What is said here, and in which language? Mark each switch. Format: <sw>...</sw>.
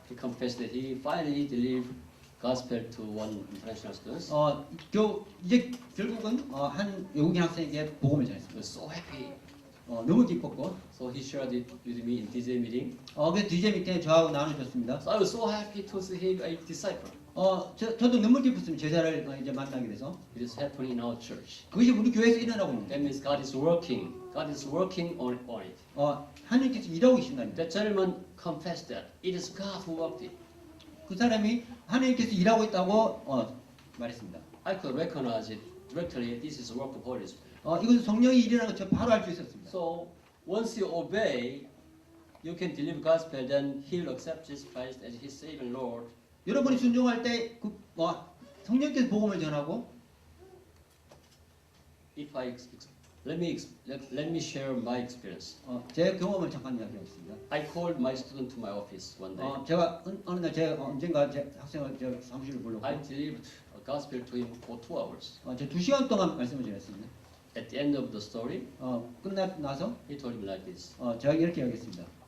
<en>he confessed that he finally delivered gospel to one international student.</en> <ko>이제 결국은 한 외국인 학생에게 복음을</ko> <en>He</en> <ko>전했습니다.</ko> <en>was so happy.</en> <ko>너무 기뻤고</ko> <en>So he shared it with me in DJ meeting.</en> <ko>그 DJ 밑에 저하고 나눠줬습니다.</ko> <en>So I was so happy to see him a disciple.</en> <ko>저도 너무 기뻤습니다. 제자를 이제 만나게 돼서</ko> <en>It is happening in our church.</en> <ko>그것이 우리 교회에서 일어나고 있는</ko> <en>That means God is working. God is working on it.</en> <ko>하나님께서 일하고 계신다는</ko> <en>That gentleman confessed that it is God who worked it.</en> <ko>그 사람이 하나님께서 일하고 있다고 말했습니다.</ko> <en>I could recognize it directly. This is the work of Holy Spirit.</en> <ko>이것은 성령이 일이라는 것을 바로 알 수 있었습니다.</ko> <en>So once you obey, you can deliver gospel. Then He'll accept Jesus Christ as His Savior and Lord.</en> <ko>여러분이 순종할 때 성령께서 복음을 전하고</ko> <en>If I let me share my experience.</en> <ko>제 경험을 잠깐 이야기하겠습니다.</ko> <en>I called my student to my office one day.</en> <ko>제가 어느 날 제가 언젠가 제 학생을 제 사무실에 불렀고</ko> <en>I delivered a gospel to him for 2 hours.</en> <ko>제가 2시간 동안 말씀을 전했습니다.</ko> <en>At the end of the story,</en> <ko>끝나고 나서</ko> <en>he told me like this.</en> <ko>제가 이렇게 하겠습니다.</ko>